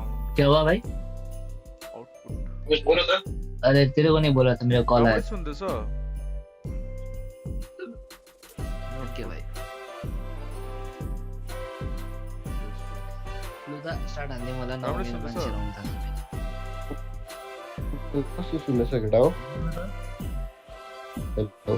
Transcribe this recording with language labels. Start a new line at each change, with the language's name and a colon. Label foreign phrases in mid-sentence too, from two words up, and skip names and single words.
Hindi: क्या हुआ भाई? आउटपुट बोलो तो। अरे तेरे को नहीं बोला था, मेरा कॉल आया।
Nepali: सुन्दैछ? ओके भाइ। लु त स्टार्ट हान्दै मलाई राम्रै नआउने सुन्दैछ? मान्छेहरू आउनु थाल्छ। कस्तो सुन्दैछ केटा हो? हेलो